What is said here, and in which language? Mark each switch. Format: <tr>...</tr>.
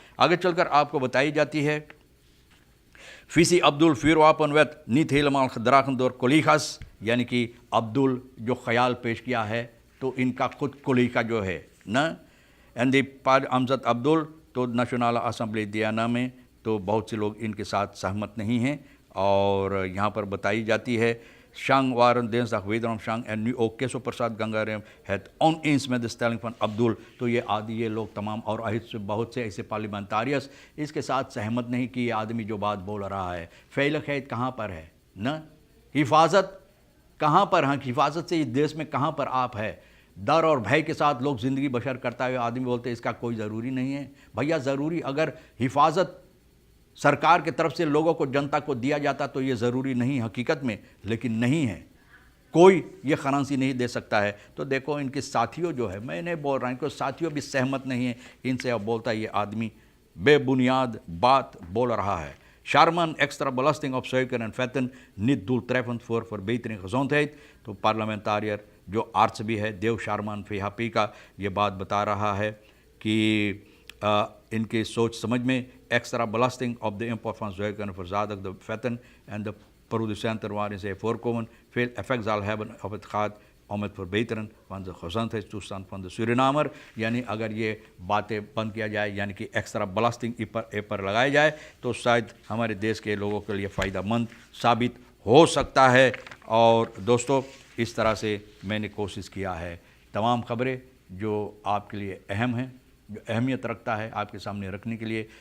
<hi>आगे चलकर आपको बताई जाती है</hi> <nl>Visi Abdul vuurwapen werd niet helemaal gedragen door collega's,</nl> <hi>यानी कि अब्दुल जो ख्याल पेश किया है तो इनका खुद कोलीगा जो है ना, एंड दी पार अमजद अब्दुल, तो नेशनल असम्बली दियाना में तो बहुत से लोग इनके साथ सहमत नहीं हैं। और यहाँ पर बताई जाती है</hi> <nl>Shang waren dinsdag wederom Shang en nu ook Keso Prasad Gangaram het oneens met de stelling van Abdul।</nl> <hi>तो ये आदि ये लोग तमाम और बहुत से ऐसे पार्लियामेंटारियंस इसके साथ सहमत नहीं कि ये आदमी जो बात बोल रहा है। फ़ैल खैद कहाँ पर है न, हिफाजत कहाँ पर है, हिफाजत से इस देश में कहाँ पर आप है। डर और भय के साथ लोग ज़िंदगी बसर करता हुए आदमी बोलते हैं इसका कोई ज़रूरी नहीं है। भैया ज़रूरी, अगर हिफाजत सरकार की तरफ से लोगों को, जनता को दिया जाता तो ये ज़रूरी नहीं हकीकत में, लेकिन नहीं है, कोई ये खरांसी नहीं दे सकता है। तो देखो इनके साथियों जो है, मैं नहीं बोल रहा, इनको साथियों भी सहमत नहीं है इनसे। अब बोलता है ये आदमी बेबुनियाद बात बोल रहा है।</hi> <nl>Sharman extra belasting op suiker en vetten niet doeltreffend voor verbetering gezondheid।</nl> <hi>तो पार्लियामेंटारियर जो आर्ट्स भी है देव शारमान VHP का ये बात बता रहा है कि इनकी सोच समझ में</hi> <nl>extra belasting op de import van suiker en verzadigde vetten en de producenten waarin zij voorkomen veel effect zal hebben op het gaat om het verbeteren van de gezondheidstoestand van de Surinamer।</nl> <hi>यानी अगर ये बातें बंद किया जाए, यानी कि extra बलास्टिंग पर लगाया जाए तो शायद हमारे देश के लोगों के लिए फ़ायदेमंद साबित हो सकता है। और दोस्तों इस तरह से मैंने कोशिश किया है तमाम खबरें जो आपके लिए अहम हैं, जो अहमियत रखता है आपके सामने रखने के लिए।</hi>